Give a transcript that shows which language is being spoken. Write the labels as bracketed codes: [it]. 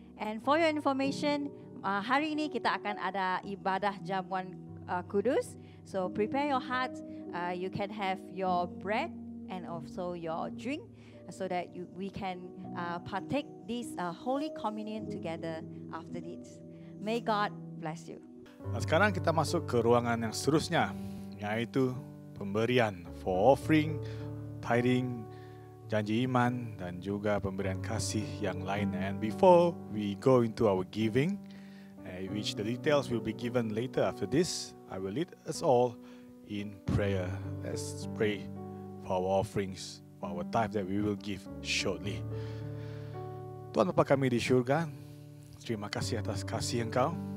[en] And for your information, [ms] hari ini kita akan ada ibadah jamuan kudus. [en] So prepare your heart. You can have your bread and also your drink, so that we can partake this Holy Communion together after this. May God bless you. [ms] Nah, sekarang kita masuk ke ruangan yang seterusnya, yaitu pemberian [en] for offering, tithing, [ms] janji iman, dan juga pemberian kasih yang lain. [en] And before we go into our giving, which the details will be given later after this, I will lead us all in prayer. Let's pray for our offerings, for our tithe that we will give shortly. [ms] Tuhan Bapa kami di syurga, terima kasih atas kasih Engkau.